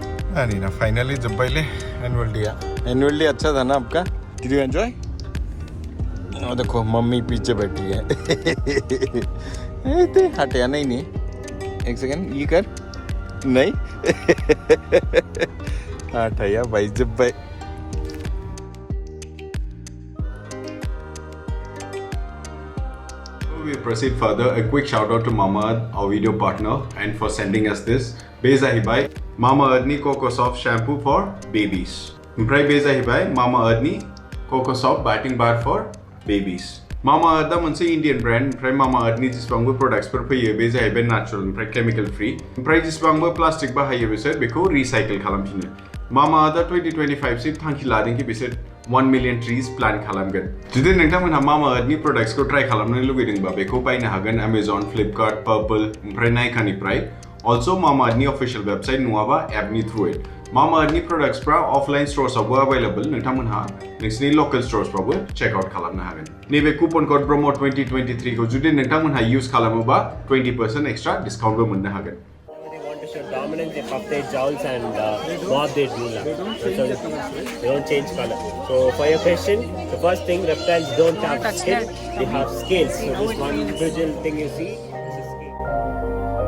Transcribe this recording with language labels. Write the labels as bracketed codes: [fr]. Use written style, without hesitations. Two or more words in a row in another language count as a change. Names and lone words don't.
[hi] नहीं ना फाइनली जब्बाई ले [en] annual day [hi] अच्छा था ना आपका? [en] Did you enjoy? [hi] और देखो मम्मी पीछे बैठी है ते हटिया नहीं एक सेकंड ये कर नहीं हटाया भाई जब्बाई. [en] We proceed further. A quick shout out to Mamaearth, our video partner, and for sending us this. [brx] Beza Hibai, Mamaearth ni Coco Soft [en] shampoo for babies. [brx] Mprai Beza Hibai, Mamaearth ni Coco Soft [en] batting bar for babies. [brx] Mamaearth da manse [en] Indian brand. [brx] Mprai Mamaearth ni jisbangbo products per paye Beza Hibai natural, mprai [en] chemical free. [brx] Mprai jisbangbo plastic ba haye bisar beko recycle khalam chine. Mamaearth da 2025 se thangki lading ki bisar [en] 1 million trees plant [brx] खालामगोन. जुदि नोंथांमोनहा मामाआर्थनि प्रडाक्ट्सखौ ट्राइ खालामनो लुगैदोंबा बेखौ बायनो हागोन Amazon, Flipkart, Purple ओमफ्राय नाइकानिफ्राय. Also मामाआर्थनि [en] official website [brx] नङाबा एपनि थ्रुयै. मामाआर्थनि प्रडाक्ट्सफ्रा अफलाइन स्टोर्सआवबो अवेलेबल. नोंथांमोनहा नोंसिनि लोकल स्टोर्सफ्रावबो [en] check out [brx] खालामनो हागोन. नैबे [en] coupon code [brx] ब्रह्म 2023 खौ जुदि नोंथांमोनहा इउज खालामोबा 20% एक्सट्रा डिस्काउन्टबो मोननो हागोन. [en] Dominance, they puff their jowls and bob their drool. They don't change color. So for your question, the first thing, reptiles don't have skin, they have scales. So this one individual thing you see, this is scale.